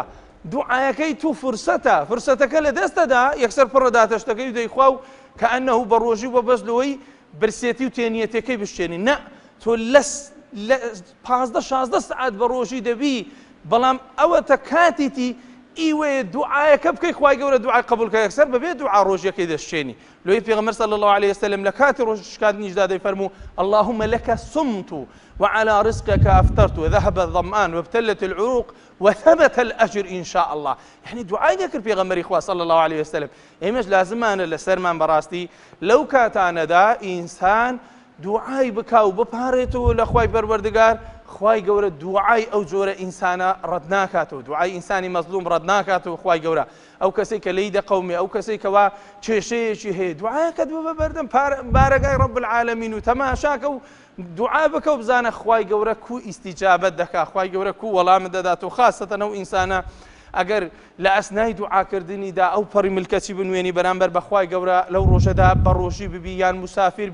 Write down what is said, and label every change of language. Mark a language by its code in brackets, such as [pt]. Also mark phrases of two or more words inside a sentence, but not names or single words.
[ckb] دوعایەکەی تو فرسەتەکە لە دەستەدا، یەکسەر پڕەداتە شتەکەی و دەیخوا و کە ئەنەهوو بە ڕۆژی وە بەس لەوەی برسێتی و تێنیەتەکەی بشتێنی، نە، تۆ لە 15-16 سعات بە ڕۆژی دەبی، بەڵام ئەوەتە کاتیتی ئیوەیە دوعایەکە بکەی خوای گەورە دوعای قبولکە، یەکسەر بەبێ دوعا ڕۆژیەکەی دەشتێنی. لۆی پێغەمبەر [ar] صلی الله عليه وسلم [ckb] لە کاتی ڕۆژشکاندنیشدا دەیفەرموو [ar] اللهم لك صمت وعلى رزقك أفطرت وذهب الظمآن وابتلت العروق وثبت الأجر إن شاء الله. [ckb] يعني دعای دەکرد پێغەمبەری خوا [ar] صلی الله عليه وسلم. [ckb] ئێمەش لازمانە لەسەرمان بەڕاستی لەو کاتانەدا ئینسان دوعای بکا و بپارێتەوە لە خوای پەروەردگار، خوای گەورە دوعای ئەو جۆرە ئینسانە ڕەت ناکاتەوە، دوعای ئینسانی مەزلوم ڕەت ناکاتەوە. خوای گەورە ئەو کەسێک کە لێی دەقەومێ، ئەو کەسێک کەوا کێشەیەکی هەیە، دوعایەکەت ببە بەردەم بارەگای [ar] ڕەب العالەمین [ckb] و تەماشاکە و دوعا بکە و بزانە خوای گەورە کو ئیستیجابەت دەکا، خوای گەورە کو وەڵامت دەدات و خاستەتەن ئەو ئینسانە ئەگەر لە ئەسنای دوعاکردنیدا ئەو پەڕی ملکەچی بنوێنی بەرامبەر بەخوای گەورە لەو ڕۆژەدا بەڕۆژی ببی یان مسافر